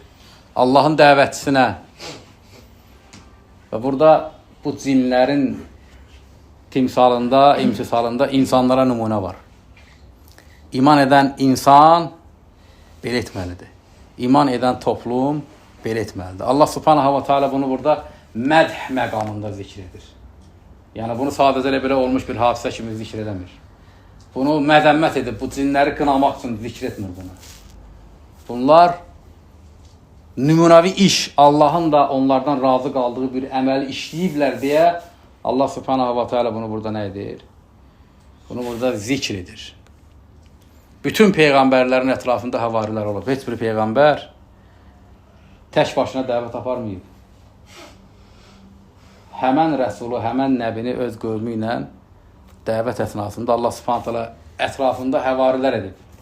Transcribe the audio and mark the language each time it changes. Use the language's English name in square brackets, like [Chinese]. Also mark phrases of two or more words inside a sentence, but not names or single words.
[Azerbaijani] Allahın dəvətçisinə. Və burada bu cinlərin timsalında, imtisalında insanlara nümunə var. İman edən insan belə etməlidir. İman edən toplum belə etməlidir. Allah [Arabic] سبحانه وتعالى [Azerbaijani] bunu burada mədh məqamında zikr edir. Yəni bunu sadəcə elə belə olmuş bir hadisə kimi zikr eləmir. Bunu məzəmmət edib, bu cinləri qınamaq üçün zikr etmir bunu. Bunlar nümunəvi iş, Allahın da onlardan razı qaldığı bir əməli işləyiblər deyə Allah [Arabic] سبحانه وتعالى [Azerbaijani] bunu burada nə edir? Bunu burada zikr edir. Bütün peyğəmbərlərin ətrafında havarilər olub. Heç bir peyğəmbər tək başına dəvət aparmayıb. Həmən rəsulu, həmən nəbini öz qövmü ilə dəvət əsnasında Allah [Arabic] سبحانه تعالى [Azerbaijani] ətrafında həvarilər edib.